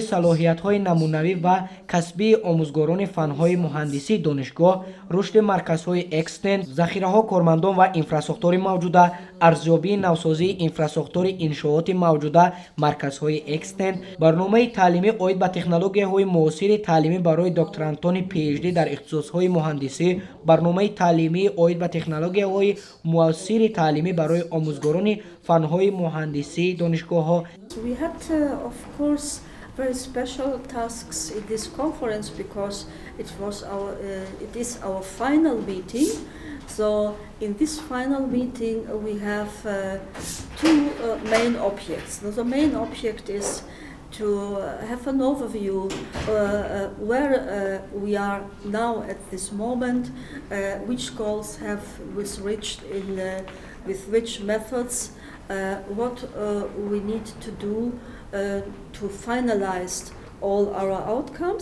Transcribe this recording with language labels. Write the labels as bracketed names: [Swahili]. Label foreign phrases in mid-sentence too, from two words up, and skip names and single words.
[Tajik] салоҳиятҳои намунавӣ ва касбии омӯзгорони фанҳои муҳандисии донишгоҳ, рушди марказҳои экстенд, захираҳо кормандон ва инфрасохтори мавҷуда, арзёбии навсозии инфрасохтори иншооти мавҷуда, марказҳои экстенд, барномаи таълимӣ оид ба технологияҳои муосири таълимӣ барои докторантони PhD дар ихтисосҳои муҳандисӣ, барномаи таълимии оид ба технологияҳои муосири таълимӣ барои омӯзгорони фанҳои муҳандисии донишгоҳҳо. [English] We had, of course, very special tasks in this conference because it is our final meeting. So in this final meeting we have two main objects. Now, the main object is to have an overview where we are now at this moment, which goals have we reached with which methods, what we need to do to finalize all our outcomes.